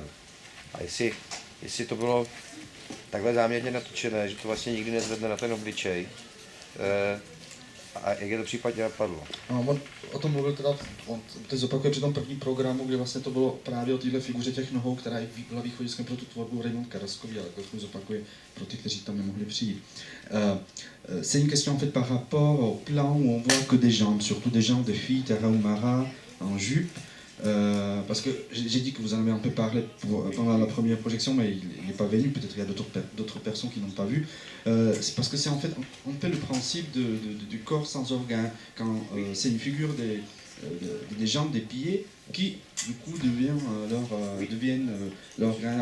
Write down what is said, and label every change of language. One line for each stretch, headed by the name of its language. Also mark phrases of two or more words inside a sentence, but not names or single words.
Czech: A jestli to bylo takhle záměrně natočené, že to vlastně nikdy nezvedne na ten obličej, a jak je to případně napadlo? No, on o tom mluvil teda, on teď zopakuje při tom prvním programu, kde vlastně to bylo právě o téhle figuře těch nohou, která byla východiskem pro tu tvorbu Raymond Karaskový, ale to zopakuje pro ty, kteří tam nemohli přijít.
French: C'est une question en fait par rapport au plan où on voit que des jambes, surtout des jambes de filles Tarahumara en jupe. Parce que j'ai dit que vous en avez un peu parlé pendant la première projection, mais il n'est pas venu, peut-être il y a d'autres personnes qui n'ont pas vu. C'est parce que c'est en fait un peu le principe du corps sans organes, quand c'est une figure des jambes, des pieds, qui du coup deviennent l'organe.